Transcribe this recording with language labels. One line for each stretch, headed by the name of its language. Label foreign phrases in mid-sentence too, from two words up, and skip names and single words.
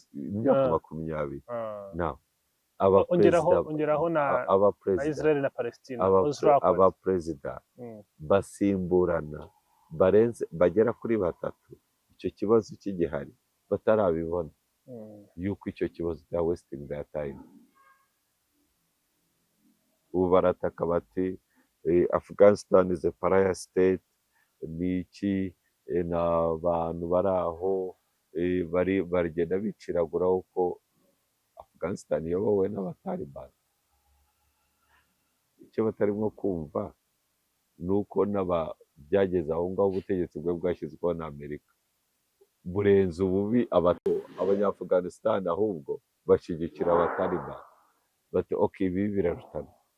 Kinyarwanda: Imyaka 20. Nawe ongeraho na Israel na Palestine, abaperezida basimburana bagera kuri 3, icyo kibazo kigihari batarabibona yuko icyo kibazo cya
English: wasting their time.
Kinyarwanda: Ubu barataka bati
English: Afghanistan is a pariah state,
Kinyarwanda: niki n'abantu bari aho barigenda biciragura uko Afghanistan iyobowe n'abatalibani. Icyo batarimo kumva ni uko byageze aho ngaho ubutegetsi bwe bwashyizweho na Amerika burenze ububi abanyafuganisitani ahubwo bashyigikira abataliban bati ok ibi birarutana